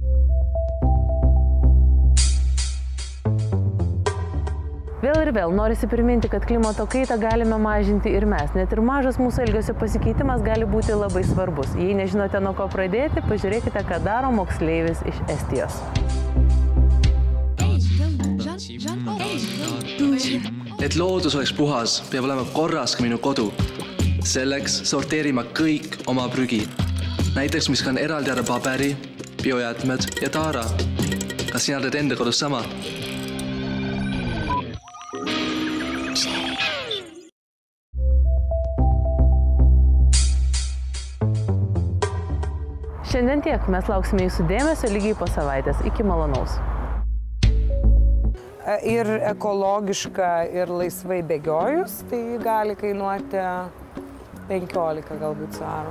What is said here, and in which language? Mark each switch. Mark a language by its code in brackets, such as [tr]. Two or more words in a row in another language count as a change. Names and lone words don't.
[lt] Vėl ir vėl norisi priminti, kad klimato kaitą galime mažinti ir mes. Net ir mažas mūsų elgesio pasikeitimas gali būti labai svarbus. Jei nežinote, nuo ko pradėti, pažiūrėkite, ką daro moksleivis iš Estijos. [et] Et loodus oleks puhas, peab olema korras ka minu kodu. Selleks sorteerin ma kõik oma prügi. Näiteks viskan eraldi ära paberi, biojäätmed ja taara. Kas sina teed enda kodus sama? [lt] Šiandien tiek. Mes lauksime jūsų dėmesio lygiai po savaitės. Iki malonaus. Ir ekologiška, ir laisvai bėgiojus, tai gali kainuoti 15 galbūt svarų.